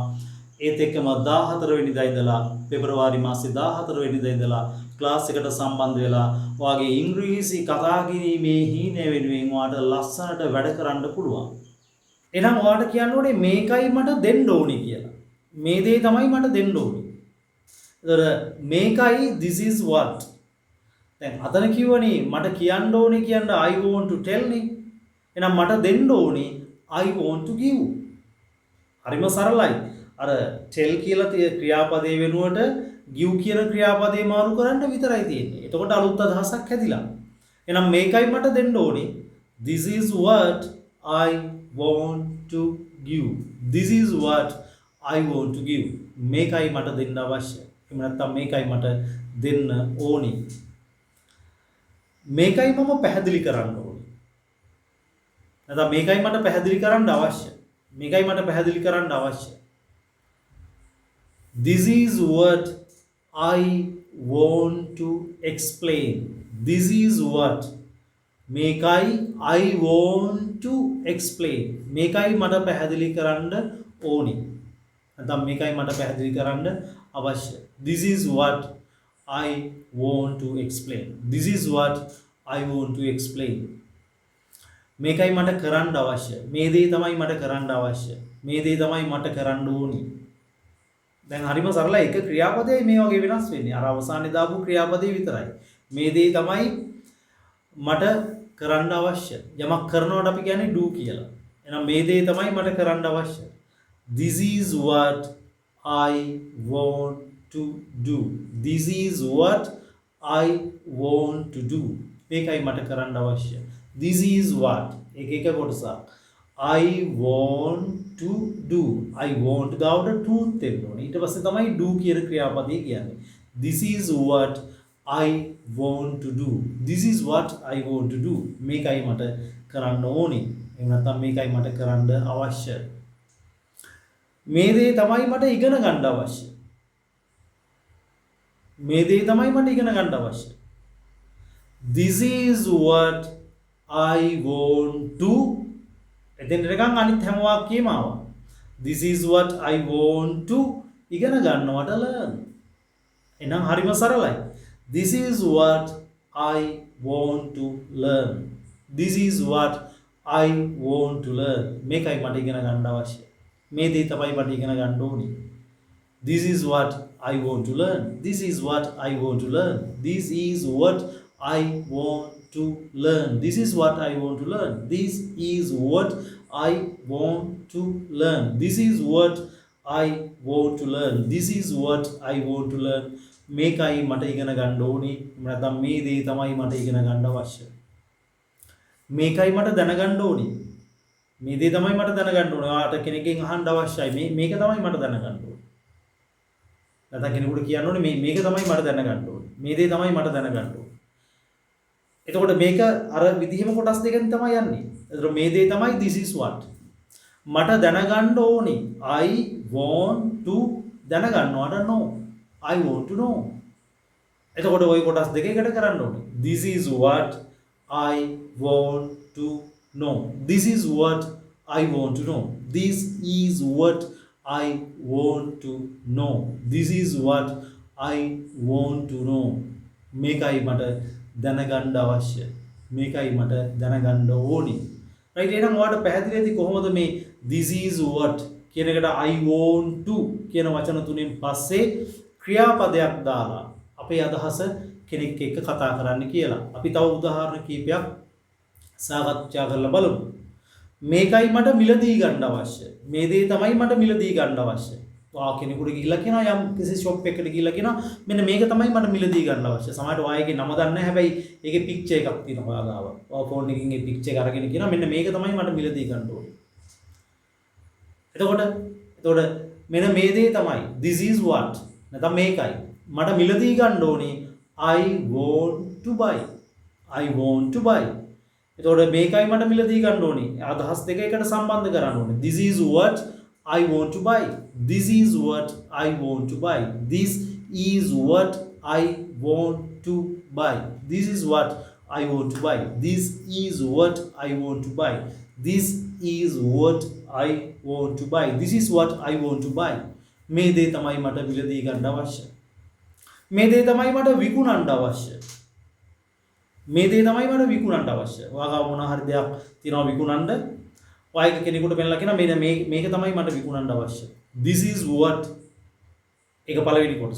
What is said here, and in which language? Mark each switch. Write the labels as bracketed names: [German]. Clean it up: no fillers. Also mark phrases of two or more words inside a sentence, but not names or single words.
[Sinhala] ඒත් එක්කම 14 වෙනිදා ඉඳලා පෙබරවාරි මාසේ 14 වෙනිදා ඉඳලා ක්ලාස් එකට සම්බන්ධ වෙලා ඔයාගේ ඉංග්‍රීසි කතා කිරීමේ හීනය වෙනුවෙන් ඔයාට ලස්සනට වැඩ කරන්න පුළුවන්. එහෙනම් ඔයාට කියන්න ඕනේ මේකයි මට දෙන්න ඕනේ කියලා. මේ දේ තමයි මට දෙන්න ඕනේ. ඒතර මේකයි [English] this is what. [Sinhala] දැන් අතන කිව්වනේ මට කියන්න ඕනේ කියන්න [English] I want to tell [Sinhala] නේ. එහෙනම් මට දෙන්න ඕනේ [English] I want to give. [Sinhala] හරිම සරලයි. අර tell කියලා තියෙන ක්‍රියාපදයේ වෙනුවට give කියන ක්‍රියාපදේ මාරු කරන්න විතරයි තියෙන්නේ. එතකොට අලුත් අදහසක් හැදිලා. එහෙනම් මේකයි මට දෙන්න ඕනේ. [English] This is what I want to give. This is what I want to give. [Sinhala] මේකයි මට දෙන්න අවශ්‍ය. එහෙම නැත්නම් මේකයි මට දෙන්න ඕනි. මේකයි මම පැහැදිලි කරන්න ඕනි. නැත්නම් මේකයි මට පැහැදිලි කරන්න අවශ්‍ය. මේකයි මට පැහැදිලි කරන්න අවශ්‍ය. [English] This is what I want to explain. This is what මේකයි I want to explain. [Sinhala] මේකයි මට පැහැදිලි කරන්න ඕනි. නැත්නම් මේකයි මට පැහැදිලි කරන්න අවශ්‍ය. [English] This is what I want to explain. This is what I want to explain. [Sinhala] මේකයි මට කරන්න අවශ්‍ය. මේ දේ තමයි මට කරන්න අවශ්‍ය. මේ දේ තමයි මට කරන්න ඕනි. දැන් හරිම සරලයි. එක ක්‍රියාපදයයි මේ වගේ වෙනස් වෙන්නේ. අර අවසානයේ දාපු ක්‍රියාපදේ විතරයි. මේ දේ තමයි මට කරන්න අවශ්‍ය. යමක් කරනවට අපි කියන්නේ do කියලා. එහෙනම් මේ දේ තමයි මට කරන්න අවශ්‍ය. [English] This is what I want to do. This is what I want to do. [Sinhala] මේකයි මට කරන්න අවශ්‍ය. [English] This is what [Sinhala] එක කොටසක්. [English] I want to do. I want [Sinhala] ගාවට to දෙන්න ඕනේ. ඊට පස්සේ තමයි do කියන ක්‍රියාපදේ කියන්නේ. [English] This is what I want to do. This is what I want to do. [Sinhala] මේකයි මට කරන්න ඕනේ. එහෙම නැත්නම් මේකයි මට කරන්න අවශ්‍ය. මේ දේ තමයි මට ඉගෙන ගන්න අවශ්‍ය. මේ දේ තමයි මට ඉගෙන ගන්න අවශ්‍ය. [English] This is what I want to. [Sinhala] එතෙන් නිකන් අනිත් හැම වාක්‍යෙම ආවා. [English] This is what I want to [Sinhala] ඉගෙන ගන්නවට [English] learn. [Sinhala] එහෙනම් හරිම සරලයි. [English] This is what I want to learn. This is what I want to learn. මේකයි මට ඉගෙන ගන්න අවශ්‍ය. මේ දේ තමයි මට ඉගෙන ගන්න ඕනේ. This is what I want to learn. This is what I want to learn. This is what I want to learn. This is what I want to learn. This is what I want to learn. This is what I want to learn. This is what I want to learn. [Sinhala] මේකයි මට ඉගෙන ගන්න ඕනේ. නැත්නම් මේ දේ තමයි මට ඉගෙන ගන්න අවශ්‍ය. මේකයි මට දැනගන්න ඕනේ. මේ දේ තමයි මට දැනගන්න ඕනේ. ඔයාට කෙනෙක්ගෙන් අහන්න අවශ්‍යයි. මේක තමයි මට දැනගන්න ඕනේ. නැත්නම් කෙනෙකුට කියන්න ඕනේ මේක තමයි මට දැනගන්න ඕනේ. මේ දේ තමයි මට දැනගන්න ඕනේ. එතකොට මේක අර විදිහම කොටස් දෙකෙන් තමයි යන්නේ. එතකොට මේ දේ තමයි [English] this is what. [Sinhala] මට දැනගන්න ඕනේ. [English] I want to දැනගන්නවට no. I want to know. [Sinhala] එතකොට ওই කොටස් දෙක එකට කරන්න ඕනේ. [English] This is what I want to know. This is what I want to know. This is what I want to know. This is what I want to know. [Sinhala] මේකයි මට දැනගන්න අවශ්‍ය. මේකයි මට දැනගන්න ඕනේ. right එහෙනම් ඔයාලට පැහැදිලිද කොහොමද මේ [English] this is what [Sinhala] කියන එකට [English] I want to [Sinhala] කියන වචන තුනෙන් පස්සේ ක්‍රියාපදයක් දාලා අපේ අදහස කෙනෙක් එක්ක කතා කරන්න කියලා. අපි තව උදාහරණ කීපයක් සාකච්ඡා කරලා බලමු. මේකයි මට මිලදී ගන්න අවශ්‍ය. මේ දේ තමයි මට මිලදී ගන්න අවශ්‍ය. ඔයා කෙනෙකුට ගිහිල්ලා කියනවා යම් කිසි ෂොප් එකකට ගිහිල්ලා කියනවා මෙන්න මේක තමයි මට මිලදී ගන්න අවශ්‍ය. සමහරවිට ඔයාගේ නම දන්නේ නැහැ. හැබැයි ඒකේ පික්චර් එකක් තියෙනවා ඔයා ගාව. ඔයා ෆෝන් එකකින් ඒ පික්චර් එක අරගෙන කියනවා මෙන්න මේක තමයි මට මිලදී ගන්න ඕනේ. එතකොට මෙන්න මේ දේ තමයි [English] this is what [Sinhala] නැත්නම් මේකයි මට මිලදී ගන්න ඕනේ [English] I want to buy. I want to buy. [Sinhala] එතකොට මේකයි මට මිලදී ගන්න ඕනේ. අදහස් දෙක එකට සම්බන්ධ කරන්න ඕනේ. [English] This is what I want to buy. This is what I want to buy. This is what I want to buy. This is what I want to buy. This is what I want to buy. This is what I want to buy. This is what I want to buy. [Sinhala] මේ දේ තමයි මට මිලදී ගන්න අවශ්‍ය. මේ දේ තමයි මට විකුණන්න අවශ්‍ය. මේ දේ තමයි මට විකුණන්න අවශ්‍ය. ඔයාගාව මොන හරි දෙයක් තියෙනවා විකුණන්න. ඔයා කෙනෙකුට පෙන්නලා කියනවා මෙන්න මේක තමයි මට විකුණන්න අවශ්‍ය. [English] This is what [Sinhala] ඒක පළවෙනි කොටස.